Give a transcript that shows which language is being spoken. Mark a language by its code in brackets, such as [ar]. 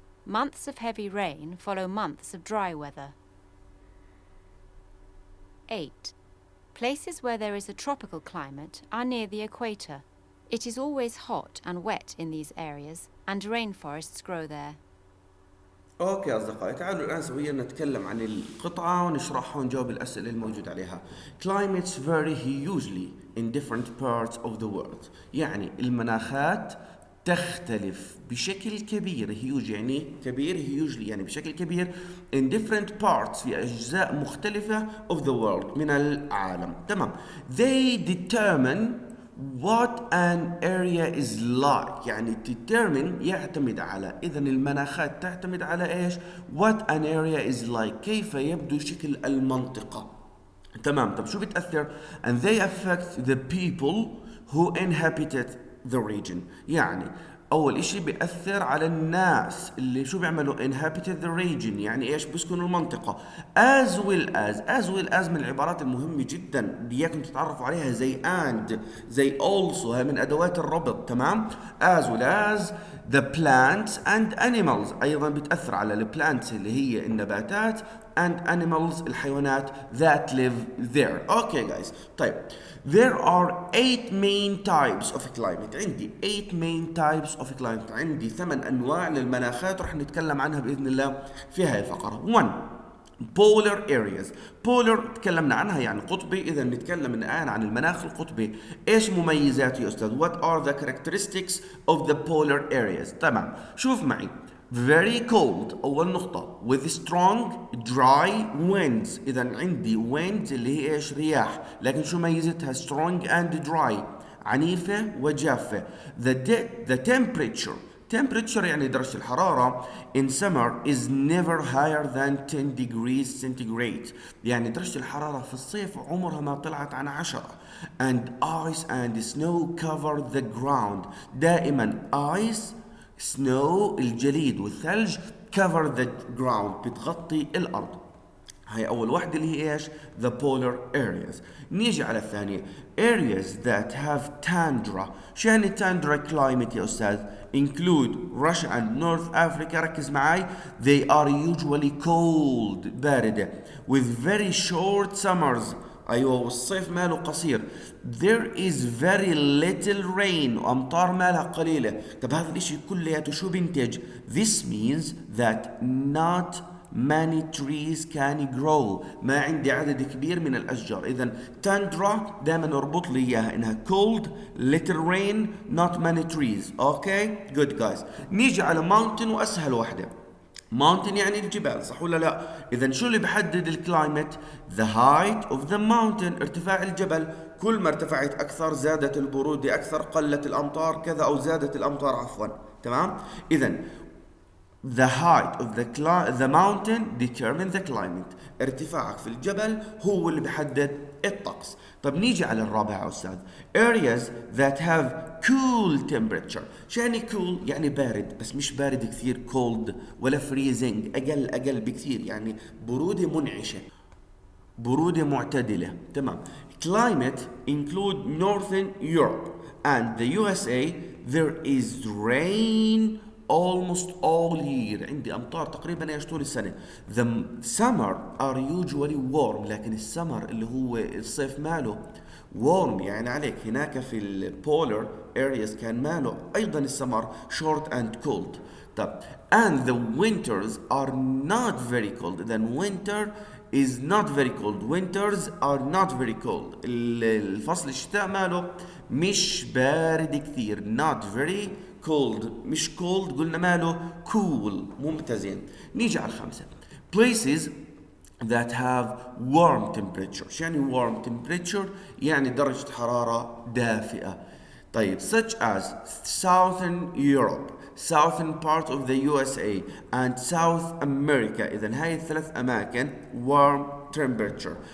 [en] Months of heavy rain follow months of dry weather. 8. Places where there is a tropical climate are near the equator. It is always hot and wet in these areas, and rainforests grow there. [ar] اوكي اصدقائي، تعالوا الان سويا نتكلم عن القطعة ونشرحها ونجاوب الاسئلة الموجودة عليها. [en] Climates vary hugely in different parts of the world. [ar] يعني المناخات تختلف بشكل كبير. huge يعني كبير، hugely يعني بشكل كبير. [en] in different parts [ar] في أجزاء مختلفة [en] of the world [ar] من العالم، تمام. [en] They determine what an area is like. [ar] يعني determine يعتمد على، إذن المناخات تعتمد على إيش؟ [en] what an area is like، [ar] كيف يبدو شكل المنطقة، تمام. طب شو بتأثر؟ [en] and they affect the people who inhabited the region. [ar] يعني أول إشي بيأثر على الناس اللي شو بيعملوا [en] inhabited the region، [ar] يعني إيش بيسكنوا المنطقة. [en] as well as [ar] من العبارات المهمة جدا بياكم تتعرفوا عليها زي and زي also، هاي من أدوات الربط. تمام. [en] as well as the plants and animals، [ar] أيضا بتأثر على ال [en] plants [ar] اللي هي النباتات [en] and animals الحيوانات that live there. Okay guys. طيب there are 8 main types of climate. [ar] عندي 8 [en] main types of climate، [ar] عندي 8 أنواع للمناخات رح نتكلم عنها بإذن الله في هاي الفقرة. [en] 1 polar areas. [ar] polar تكلمنا عنها يعني قطبي، إذا نتكلم الآن عن المناخ القطبي. إيش مميزاته يا أستاذ؟ [en] What are the characteristics of the polar areas؟ [ar] تمام، شوف معي. [en] very cold [ar] أول نقطة [en] with strong dry winds. [ar] إذا عندي winds اللي هي إيش؟ رياح، لكن شو ميزتها؟ [en] strong and dry، [ar] عنيفة وجافة. [en] the temperature [ar] يعني درجة الحرارة [en] in summer is never higher than 10 degrees centigrade. [ar] يعني درجة الحرارة في الصيف عمرها ما طلعت عن 10. [en] and ice and snow cover the ground. [ar] دائما ice snow الجليد والثلج [en] cover the ground [ar] بتغطي الأرض. هاي أول واحدة اللي هي إيش؟ [en] the polar areas. [ar] نيجي على الثانية [en] areas that have tundra. [ar] شو يعني [en] tundra climate يا أستاذ؟ include Russia and North Africa. [ar] ركز معاي. [en] they are usually cold باردة with very short summers. [ar] أيوة، والصيف ماله قصير. [en] there is very little rain [ar] وأمطار مالها قليلة. طب هذا الإشي كلياته شو بينتج؟ [en] this means that not many trees can grow. [ar] ما عندي عدد كبير من الأشجار. [en] إذا tundra [ar] دائما اربط لي إياها إنها [en] cold, little rain, not many trees. okay good guys. [ar] نيجي على mountain وأسهل واحدة. mountain يعني الجبال، صح ولا لا؟ إذا شو اللي بحدد الكلايمت؟ [en] the height of the mountain، [ar] ارتفاع الجبل. كل ما ارتفعت أكثر زادت البرودة أكثر، قلت الأمطار كذا، أو زادت الأمطار عفوا. [en] تمام؟ إذا the height of the mountain determine the climate. [ar] ارتفاعك في الجبل هو اللي بحدد الطقس. طب نيجي على الرابع يا أستاذ. [en] areas that have cool temperature. [ar] شو يعني cool؟ يعني بارد، بس مش بارد كثير cold ولا freezing، أقل بكثير، يعني برودة منعشة، برودة معتدلة. تمام. [en] climate include northern Europe and the USA. there is rain almost all year. [ar] عندي أمطار تقريبا ايش طول السنة. [en] the summer are usually warm. [ar] لكن السمر اللي هو الصيف ماله warm، يعني عليك هناك في البولر areas كان ماله أيضا السمر [en] short and cold. طب and the winters are not very cold. then winter is not very cold. winters are not very cold. [ar] الفصل الشتاء ماله مش بارد كثير. [en] not very cold، مش cold، [ar] قلنا ماله [en] cool. [ar] ممتازين. نيجي على الخامسة [en] places that have warm temperature. [ar] شو يعني warm temperature؟ يعني درجة حرارة دافئة. [en] طيب such as southern Europe, southern part of the USA and South America. [ar] إذا هاي الثلاث أماكن warm temperature.